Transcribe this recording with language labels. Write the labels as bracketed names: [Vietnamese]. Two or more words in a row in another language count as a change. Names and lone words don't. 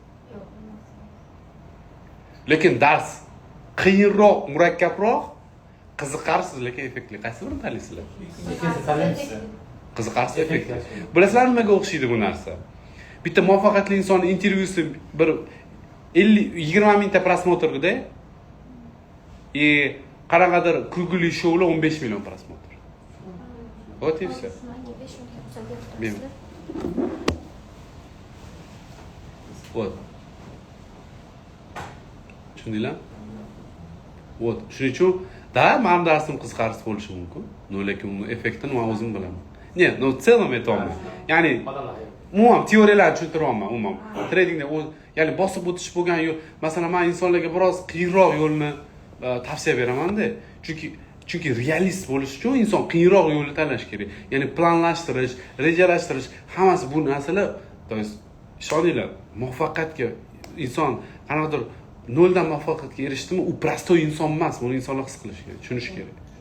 [Uzbek] Lekin dars qiyinroq, murakkabroq, qiziqarsiz, lekin effektli. Qaysi birini tanlaysizlar? Qiziqarsiz, effektli. Bilasizlarmi nimaga o'xshaydi bu narsa? Bitta muvaffaqiyatli inson intervyusi bir 20 mingta prosmotrda qanaqadir kulgili shoular 15 million prosmotr. [Russian] Вот и все. Вот. [Uzbek] Tushundinglar? Вот. Shuning uchun men darsim qiziqarsiz bo'lishi mumkin. Lekin uni effektini men o'zim bilaman. [Russian] Ne, но в целом [Uzbek] aytayapman. Ya'ni umuman teoriyalarni tushuntiryapman, umuman. Tradingda ya'ni bosib o'tish bo'lgan yo'l, masalan, men insonlarga biroz qiyinroq yo'lni tavsiya beramanda. Chunki realist bo'lish uchun inson qiyinroq yo'lni tanlash kerak. Ya'ni planlashtirish, rejalashtirish, hammasi bu narsalar, [Russian] то есть [Uzbek] ishoninglar, muvaffaqiyatga inson qanaqadir noldan muvaffaqiyatga erishdimi, u prostoy inson emas, buni insonlar his qilishi kerak, tushunishi kerak.